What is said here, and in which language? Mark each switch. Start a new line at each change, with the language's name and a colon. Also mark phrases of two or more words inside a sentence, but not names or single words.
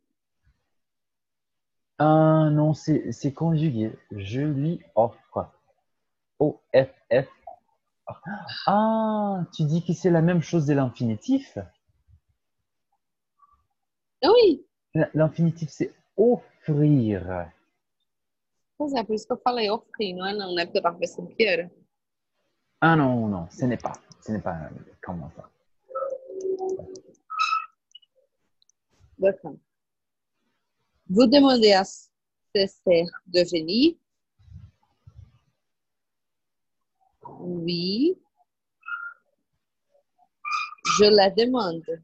French: Ah non, c'est conjugué. Je lui offre. O-F-F. Ah, tu dis que c'est la même chose de l'infinitif? Oui, L'infinitif, c'est offrir.
Portuguese: pois é, por isso que eu falei offrir, não é não, né? Porque eu tava pensando que era.
French: Ah non, non, ce n'est pas. Ce n'est pas comment ça. D'accord. Vous demandez à ses sœurs de venir. Oui, je la demande.